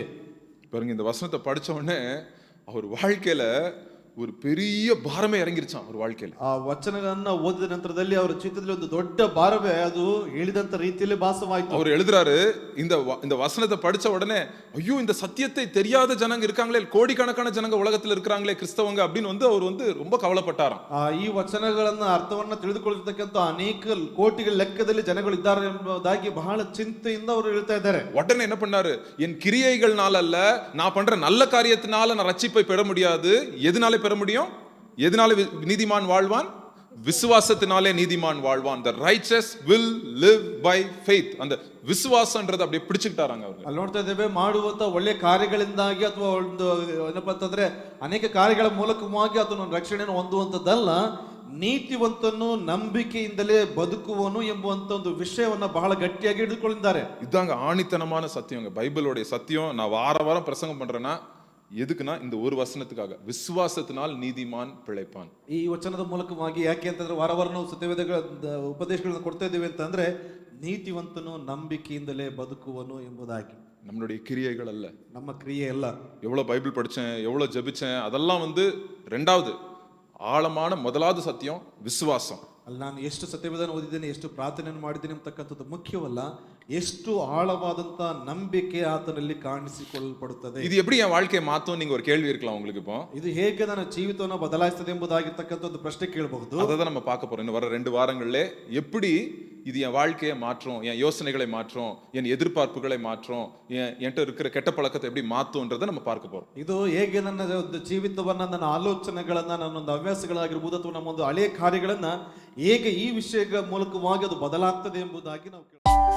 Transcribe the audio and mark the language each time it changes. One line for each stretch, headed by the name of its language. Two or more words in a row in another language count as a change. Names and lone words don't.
Tamil: பாருங்க இந்த வசனத்தை படிச்ச உடனே அவர் வாழ்க்கையில ஒரு பெரிய பாரமே இறங்கிருச்சான் அவர் வாழ்க்கையில.
Kannada: ಆ ವಚನಗಳನ್ನ ಓದಿದ ನಂತರದಲ್ಲಿ ಅವರ ಜೀವಿತದಲ್ಲಿ ಒಂದು ದೊಡ್ಡ ಭಾರವೇ ಅದು ಹೇಳಿದಂತ ರೀತಿಯಲ್ಲಿ ಭಾಸವಾಯಿತು.
Tamil: அவர் எழுதுறாரு இந்த வசனத்தை படிச்ச உடனே ஐயோ இந்த சத்தியத்தை தெரியாத ஜனங்க இருக்காங்களே, கோடிக்கணக்கான ஜனங்க உலகத்துல இருக்கிறாங்களே கிறிஸ்தவங்க அப்படின்னு வந்து அவர் வந்து ரொம்ப கவலைப்பட்டாராம்.
Kannada: ಈ ವಚನಗಳನ್ನ ಅರ್ಥವನ್ನ ತಿಳಿದುಕೊಳ್ಳತಕ್ಕಂತ ಅನೇಕ ಕೋಟಿಗಳ ಲೆಕ್ಕದಲ್ಲಿ ಜನಗಳು ಇದ್ದಾರೆ ಎಂಬುದಾಗಿ ಬಹಳ ಚಿಂತೆಯಿಂದ ಅವರು ಹೇಳ್ತಾ ಇದ್ದಾರೆ.
Tamil: உடனே என்ன பண்ணாரு? என் கிரியைகள்னால அல்ல, நான் பண்ற நல்ல காரியத்தினால நான் ரட்சிப்பை பெற முடியாது. எதனால பெற முடியும்? எதனால நீதிமான் வாழ்வான்? விசுவாசத்தினாலே நீதிமான் வாழ்வான்.
English: the righteous will live by faith.
Tamil: அந்த விசுவாசம்ன்றது அப்படியே பிடிச்சுக்கிட்டாராங்க அவங்க.
Kannada: ಅಲ್ಲಿ ನೋಡ್ತಾ ಇದ್ದೇವೆ, ಮಾಡುವಂತ ಒಳ್ಳೆ ಕಾರ್ಯಗಳಿಂದಾಗಿ ಅಥವಾ ಒಂದು ಏನಪ್ಪಾ ಅಂತಂದ್ರೆ ಅನೇಕ ಕಾರ್ಯಗಳ ಮೂಲಕವಾಗಿ ಅದನ್ನು ರಕ್ಷಣೆಯನ್ನು ಹೊಂದುವಂತದ್ದಲ್ಲ, ನೀತಿವಂತನು ನಂಬಿಕೆಯಿಂದಲೇ ಬದುಕುವನು ಎಂಬುವಂತ ಒಂದು ವಿಷಯವನ್ನ ಬಹಳ ಗಟ್ಟಿಯಾಗಿ ಹಿಡಿದುಕೊಂಡಿದ್ದಾರೆ.
Tamil: இதாங்க ஆணித்தனமான சத்தியங்க. பைபிளோட சத்தியம் நான் வாரம் பிரசங்கம் பண்றேன்னா எதுக்குன்னா இந்த ஒரு வசனத்துக்காக, விசுவாசத்தினால் நீதிமான் பிழைப்பான்.
Kannada: ಈ ವಚನದ ಮೂಲಕವಾಗಿ ಯಾಕೆ ಅಂತಂದ್ರೆ ವಾರ ನಾವು ಸತ್ಯವೇದಗಳ ಉಪದೇಶಗಳನ್ನು ಕೊಡ್ತಾ ಇದ್ದೀವಿ ಅಂತಂದ್ರೆ ನೀತಿವಂತನು ನಂಬಿಕೆಯಿಂದಲೇ ಬದುಕುವನು ಎಂಬುದಾಗಿ.
Tamil: நம்மளுடைய கிரியைகள் அல்ல,
Kannada: ನಮ್ಮ ಕ್ರಿಯೆ ಅಲ್ಲ.
Tamil: எவ்வளவு பைபிள் படிச்சேன், எவ்வளவு ஜெபிச்சேன், அதெல்லாம் வந்து ரெண்டாவது. ஆழமான முதலாவது சத்தியம் விசுவாசம்.
Kannada: ಅಲ್ಲಿ ನಾನು ಎಷ್ಟು ಸತ್ಯವೇದನ ಓದಿದ್ದೇನೆ, ಎಷ್ಟು ಪ್ರಾರ್ಥನೆಯನ್ನು ಮಾಡಿದ್ದೇನೆ ಅಂತಕ್ಕಂಥದ್ದು ಮುಖ್ಯವಲ್ಲ, ಎಷ್ಟು ಆಳವಾದಂತ ನಂಬಿಕೆ ಆತನಲ್ಲಿ ಕಾಣಿಸಿಕೊಳ್ಳಲ್ಪಡುತ್ತದೆ.
Tamil: இது எப்படி என் வாழ்க்கையை மாத்தும் நீங்க ஒரு கேள்வி இருக்கலாம் உங்களுக்கு. இப்போ
Kannada: ಇದು ಹೇಗೆ ನನ್ನ ಜೀವಿತವನ್ನು ಬದಲಾಯಿಸ್ತದೆ ಎಂಬುದಾಗಿರ್ತಕ್ಕಂಥ ಒಂದು ಪ್ರಶ್ನೆ ಕೇಳಬಹುದು.
Tamil: அதை தான் நம்ம பார்க்க போறோம். இன்னும் வர 2 வாரங்கள்ல எப்படி இது என் வாழ்க்கையை மாற்றும், என் யோசனைகளை மாற்றும், என் எதிர்பார்ப்புகளை மாற்றும், என்கிட்ட இருக்கிற கெட்ட பழக்கத்தை எப்படி மாற்றும்ன்றதை நம்ம பார்க்க போறோம்.
Kannada: ಇದು ಹೇಗೆ ನನ್ನ ಒಂದು ಜೀವಿತವನ್ನ, ನನ್ನ ಆಲೋಚನೆಗಳನ್ನ, ನನ್ನೊಂದು ಹವ್ಯಾಸಗಳಾಗಿರ್ಬೋದು ಅಥವಾ ನಮ್ಮ ಒಂದು ಹಳೆಯ ಕಾರ್ಯಗಳನ್ನ ಹೇಗೆ ಈ ವಿಷಯಗಳ ಮೂಲಕವಾಗಿ ಅದು ಬದಲಾಗ್ತದೆ ಎಂಬುದಾಗಿ ನಾವು